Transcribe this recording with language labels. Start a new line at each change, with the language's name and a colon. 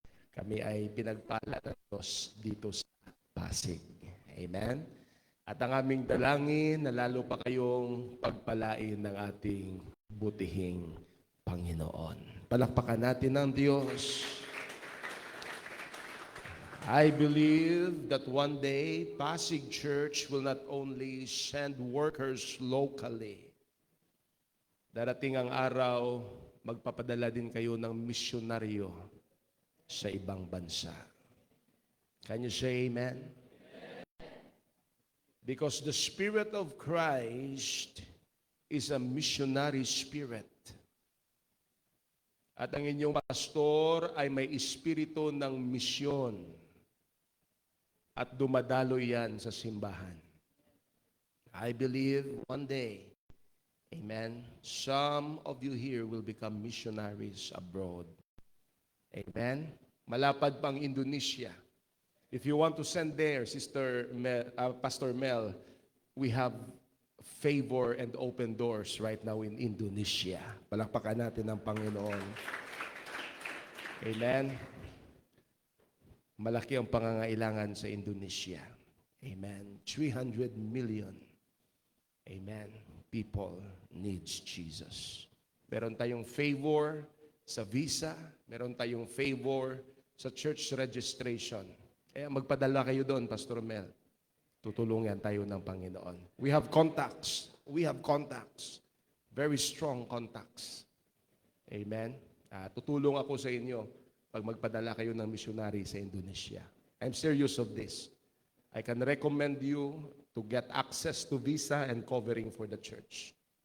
Filipino: Kami ay pinagpala ng Diyos dito sa Pasig. Amen. At ang aming dalangin na lalo pa kayong pagpalain ng ating butihing Panginoon. Palakpakan natin ang Diyos.
English: I believe that one day, Pasig Church will not only send workers locally.
Filipino: Darating ang araw, magpapadala din kayo ng misyonaryo sa ibang bansa.
English: Can you say amen? Because the Spirit of Christ is a missionary spirit.
Filipino: At ang inyong pastor ay may espiritu ng misyon. At dumadalo yan sa simbahan.
English: I believe one day, amen, some of you here will become missionaries abroad. Amen?
Filipino: Malapad pang Indonesia.
English: If you want to send there, Pastor Mel, we have favor and open doors right now in Indonesia.
Filipino: Palakpakan natin ang Panginoon. Amen? Malaki ang pangangailangan sa Indonesia.
English: Amen. 300 million. Amen. People needs Jesus.
Filipino: Meron tayong favor sa visa. Meron tayong favor sa church registration. Kaya magpadala kayo doon, Pastor Mel. Tutulungan tayo ng Panginoon.
English: We have contacts. We have contacts. Very strong contacts. Amen.
Filipino: Tutulong ako sa inyo pag magpadala kayo ng missionary sa Indonesia.
English: I'm serious of this. I can recommend you to get access to visa and covering for the church.